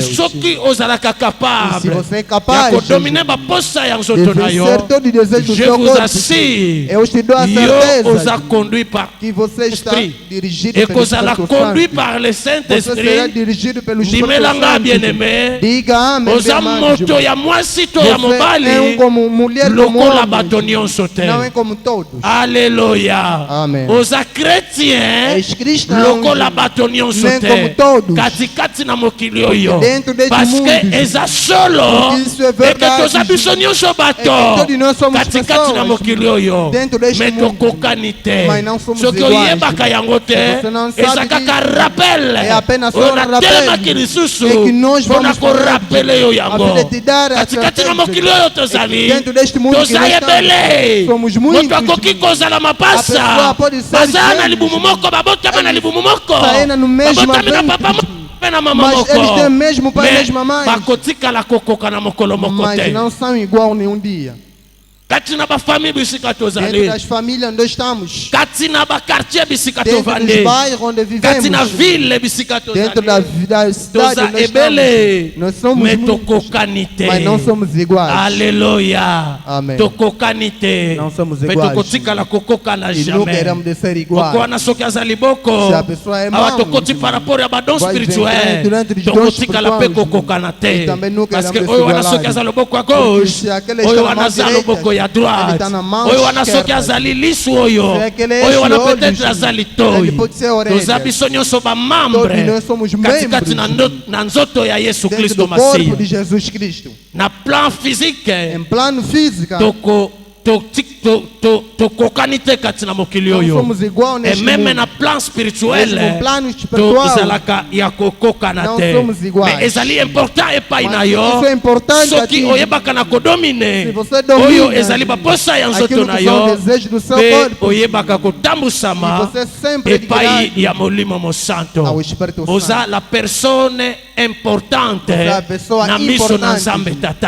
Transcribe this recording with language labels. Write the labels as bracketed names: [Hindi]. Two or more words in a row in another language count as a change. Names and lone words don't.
[Portuguese] E se você é capaz de vencer todo desejo do seu corpo, eu te dou a certeza que você está dirigido pelo Espírito Santo. Você será dirigido pelo Espírito Santo. Diga amém. Você é como mulher como homem, não é como todos. Aleluia. Amém. Os [Lingala] chrétiens lokola bato nyonso te katikati na mokili oyo [French] parce que [Lingala] eza solo eke toza biso nyonso bato katikati na mokili oyo me tokokani te soki oyebaka yango te eza kaka rappel oyo natelemaki lisusu mpona korapele yo yango katikati na mokili oyo tozali toza ebele moto akoki kozala mapasa bazala na libumu moko babotama na libumu moko babotami na papa na mama moko bakotikala kokoka na mokolo moko te [Portuguese] não são igual nenhum dia. [Lingala] Katina ba família bisika tozali. [Portuguese] Dentro das famílias onde estamos. [Lingala] Katina ba quartier bisika tovande. [Portuguese] Dentro dos bairros onde vivemos. [Lingala] Katina ville bisika tozali. [Portuguese] Dentro da cidade onde estamos. Nós somos muitos, mas não somos iguais. Aleluia. Amém. [Lingala] Tokokanite. [Portuguese] Não somos iguais. [Lingala] Tokotika la kokoka [French] na jamais. [Portuguese] E não queremos de ser iguais. [Lingala] Kokwana soki azali boko. [Portuguese] Se a pessoa é má, [Lingala] tokoti [French] par rapport à [Lingala] badon spirituel. Tokotika la pe kokokana te. [French] Parce que [Lingala] oyo wana soki azali boko [French] à gauche. [Lingala] Oyo wana azali boko ya droite. Oyo wana soki azali lisu oyo. Oyo wana peut-être azali toyi. Toza biso nyonso ba membre. Katikati na nzoto ya Yesu Kristo Masiya. [French] Na plan physique. [Portuguese] Em plano físico. [Lingala] tokokanite katina mokili oyo [French] et même [Lingala] na [French] plan spirituel [Lingala] tozalaka ya kokokana te mais ezali important epai na yo soki oyebaka na kodomine oyo ezali baposa ya nzoto na yo pe oyebaka kotambusama epai ya molimo mosanto oza [French] la personne importante [Lingala] na miso na Nzambe Tata.